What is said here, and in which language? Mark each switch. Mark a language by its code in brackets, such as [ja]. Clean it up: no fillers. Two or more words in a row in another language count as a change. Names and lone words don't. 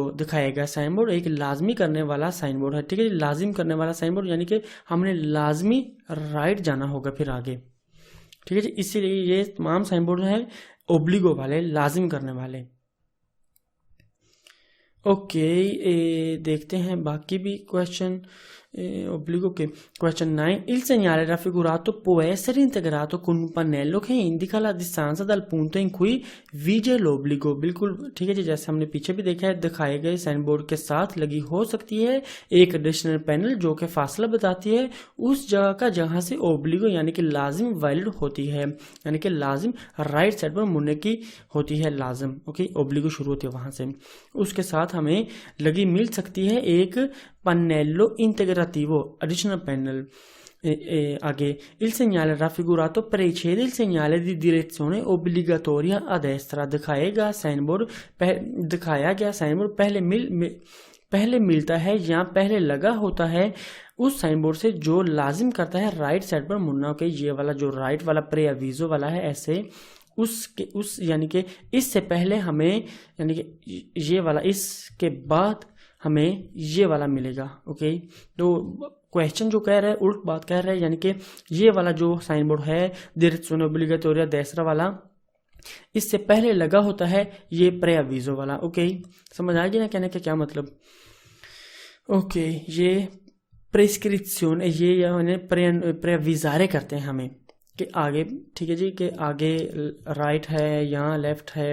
[hi] दिखाया गया साइन बोर्ड एक लाजमी करने वाला साइन बोर्ड है। ठीक है, लाजिम करने वाला साइन बोर्ड यानी कि हमने लाजमी राइट जाना होगा फिर आगे। ठीक है जी, इसीलिए ये तमाम साइन बोर्ड है ओब्लिगो वाले, लाजिम करने वाले। ओके, देखते हैं बाकी भी क्वेश्चन [it] obbligo che question 9 il segnale raffigurato può essere integrato con un pannello che indica la distanza dal punto in cui vige l'obbligo। [hi] बिल्कुल ठीक है जी, जैसे हमने पीछे भी देखा है दिखाए गए साइन बोर्ड के साथ लगी हो सकती है एक एडिशनल पैनल जो कि फासला बताती है उस जगह का जहां से ओब्लिगो यानी कि लाजिम वैलिड होती है, यानी कि लाजिम राइट साइड पर मुड़ने की होती है लाजिम। ओके, ओब्लिगो शुरू होती है वहां से, उसके साथ हमें लगी मिल सकती है एक [it] pannello integrativo [en] additional panel। [it] आगे il segnale raffigurato precede il segnale di direzione obbligatoria a destra। [hi] दिखाया गया साइन बोर्ड पहले मिलता है या पहले लगा होता है उस साइन बोर्ड से जो लाजिम करता है राइट साइड पर मुड़ना। ओके, ये वाला जो राइट वाला प्रे अवीजो वाला है ऐसे उस यानी कि इससे पहले हमें यानी कि ये वाला इसके बाद हमें ये वाला मिलेगा। ओके, तो क्वेश्चन जो कह रहा है उल्ट बात कह रहा है, यानी कि ये वाला जो साइन बोर्ड है [it] direzione obbligatoria destra [hi] वाला इससे पहले लगा होता है ये प्रेअवीजो वाला। ओके, समझ आ गया ना कहने का क्या मतलब। ओके, ये प्रेस्क्रिप्शन ये यानी प्रेअविजारे करते हैं हमें कि आगे, ठीक है जी, कि आगे राइट है या लेफ्ट है।